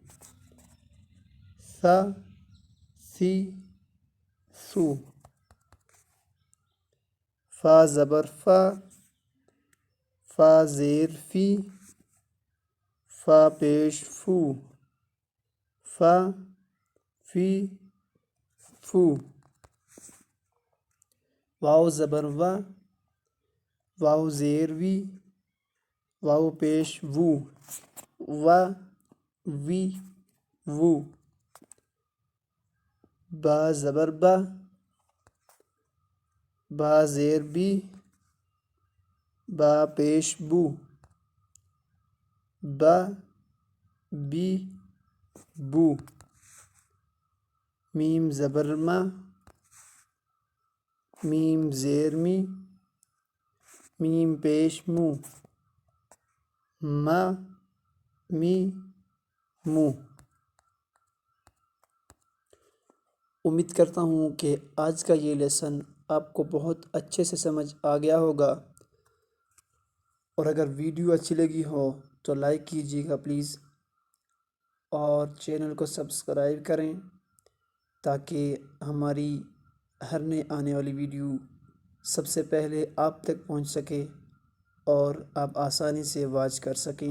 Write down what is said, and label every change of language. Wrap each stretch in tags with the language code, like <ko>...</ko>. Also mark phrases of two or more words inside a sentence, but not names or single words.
<ur>ثا ثی ثو، فا زبر فا، فا زیر فی، فا پیش فو، فا فی فو، واو زبر وا، واو زیر وی، واو پیش وو، وا وی وو، با زبر با، با زیر بی، با پیش بو، با بی بو، میم زبر ما، میم زیر می، میم پیش مو، ما می مو۔ امید کرتا ہوں کہ آج کا یہ لیسن آپ کو بہت اچھے سے سمجھ آ گیا ہوگا، اور اگر ویڈیو اچھی لگی ہو تو لائک کیجیے گا پلیز، اور چینل کو سبسکرائب کریں تاکہ ہماری ہر نئے آنے والی ویڈیو سب سے پہلے آپ تک پہنچ سکے اور آپ آسانی سے واچ کر سکیں۔</ur>